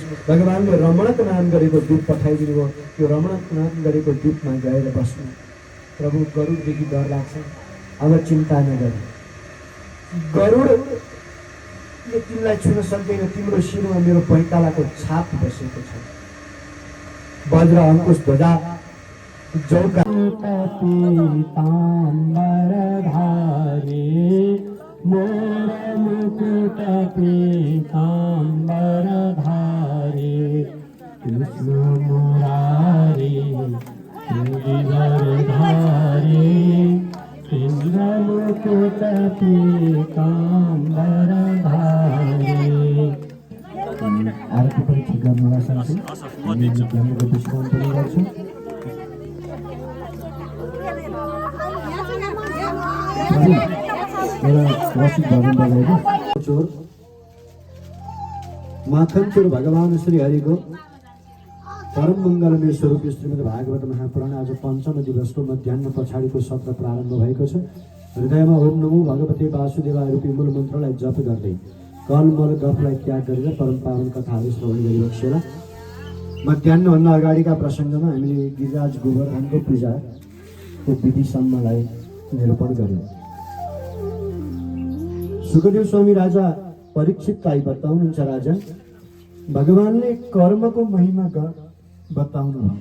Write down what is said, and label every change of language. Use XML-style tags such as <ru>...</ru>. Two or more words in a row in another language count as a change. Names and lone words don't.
<ne>भगवानले रमणक नाम गरेको दूत पठाइदिनु भयो। त्यो रमणक नाम गरेको दूतमा गएर बस्नु। प्रभु गरुडदेखि डर लाग्छ, अब चिन्ता नगर्नु, गरुडले तिमीलाई छुन सक्दैन, तिम्रो शिरमा मेरो पैतालाको छाप बसेको छ।</ne> <hi>वज्र अङ्कुश ध्वजा जौका मोर मुकुट पीताम्बर धारे कृष्ण मुरारी गिरिधर धारे कृष्ण मुकुट पीताम्बर धारे।</hi> <ne>आरती पनि ठिक गर्नुहोला साथी, डिस्काउन्ट पनि गर्छु। माखन चोर भगवान श्री हरिको परम मङ्गलमय स्वरूप श्रीमद् भागवत महापुराण आज पञ्चम दिवसको मध्याह्न पछाडिको सत्र प्रारम्भ भएको छ। हृदयमा</ne> <sa>ओम नमो भगवते वासुदेवाय</sa> <ne>रूपी मूल मन्त्रलाई जप गर्दै कलमल गफलाई त्याग गरेर परम पावन कथाहरू श्रवण गरिबक्सेला। मध्याह्नभन्दा अगाडिका प्रसङ्गमा हामीले गिरिराज गोवर्धनको पूजाको विधिसम्मलाई निरूपण गर्यौँ। सुखदेव स्वामी राजा परीक्षितलाई बताउनुहुन्छ, राजा भगवानले कर्मको महिमा बताउनु हो।</ne>